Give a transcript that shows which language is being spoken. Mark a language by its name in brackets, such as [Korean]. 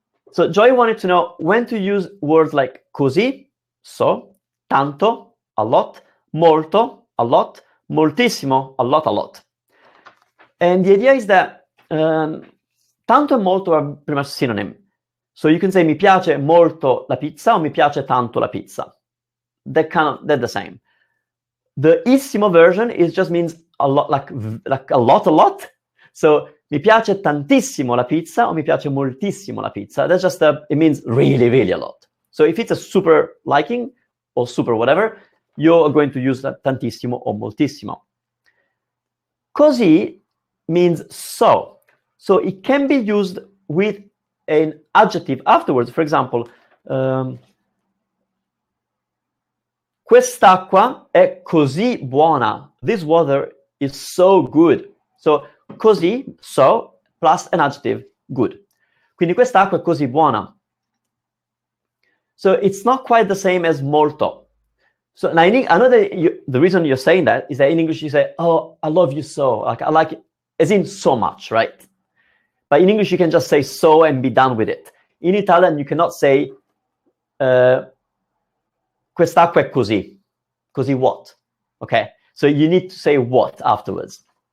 [English] So Joy wanted to know when to use words like così, so, tanto, a lot, molto, a lot, moltissimo, a lot. And the idea is that tanto and molto are pretty much synonym. So you can say [Italian] mi piace molto la pizza or mi piace tanto la pizza. [English] They're the same. The issimo version just means a lot, like a lot. [Italian] So mi piace tantissimo la pizza or mi piace moltissimo la pizza. [English] That's just it means really a lot. So if it's a super liking or super whatever, you're going to use that tantissimo or moltissimo. Così means so. So it can be used with an adjective afterwards. [Italian] For example, quest'acqua è così buona. [English] This water is so good. So così, so, plus an adjective, good. [Italian] Quindi quest'acqua è così buona. [English] So it's not quite the same as molto. So now I know that the reason you're saying that is that in English you say, oh, I love you so. Like I like it, as in so much, right? But in English you can just say so and be done with it. In Italian you cannot say [Italian] quest'acqua è così. [English] Così what? Okay, so you need to say what afterwards.